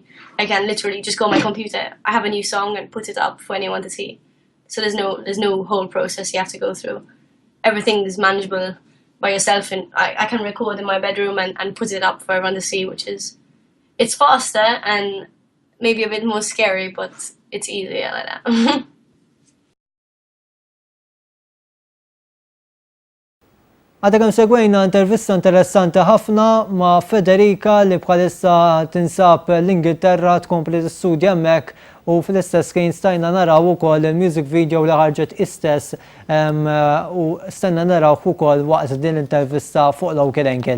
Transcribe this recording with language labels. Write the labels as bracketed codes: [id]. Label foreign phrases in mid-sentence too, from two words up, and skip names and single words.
[en] I can literally just go on my computer. I have a new song and put it up for anyone to see. So there's no whole process you have to go through. Everything is manageable by yourself, and I can record in my bedroom and put it up for everyone to see, it's faster and maybe a bit more scary, but it's easier like that. [mt] Għadda kemm segwejna intervista interessanti ħafna ma' Federica li bħalissa tinsab l-Ingilterra tkompli tistudja hemmhekk u fl-istess kien stajna naraw ukoll il- [en] music video [mt] li ħarġet istess u stenna naraw ukoll waqt din l-intervista fuq l-Local Angle.